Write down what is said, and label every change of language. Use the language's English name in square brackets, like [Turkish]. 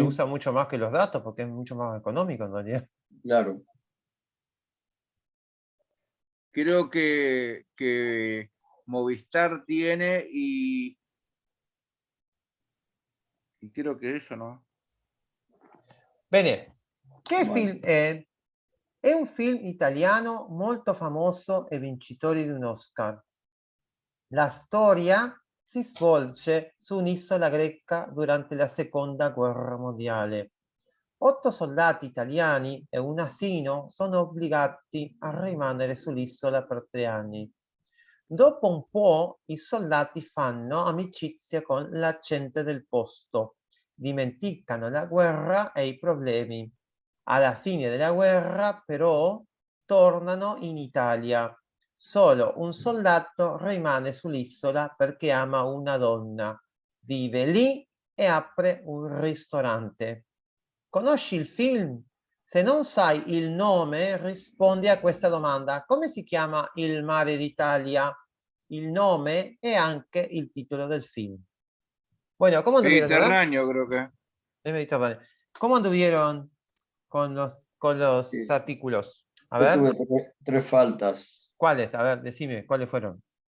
[Spanish] usa mucho más que los datos porque es mucho más económico en realidad. claro. Creo que Movistar tiene y creo que eso, ¿no? [Italian] Bene, che [Spanish] Bueno. [Italian] film è? È un film italiano molto famoso e vincitore di un Oscar. La storia si svolge su un'isola greca durante la seconda guerra mondiale. 8 soldati italiani e un asino sono obbligati a rimanere sull'isola per 3 anni. Dopo un po' i soldati fanno amicizia con la gente del posto, dimenticano la guerra e i problemi. Alla fine della guerra, però, tornano in Italia. Solo un soldato rimane sull'isola perché ama una donna. vive lì e apre un ristorante. Conosci il film? Se non sai il nome, rispondi a questa domanda. Come si chiama il mare d'Italia? Il nome e anche il titolo del film. [Spanish] Bueno, ¿cómo anduvieron? A ver. Mediterráneo, creo que. El Mediterráneo. ¿Cómo anduvieron con los Sí. artículos? A Yo ver, tuve tres faltas. ¿cuáles? A ver, decime, ¿cuáles fueron?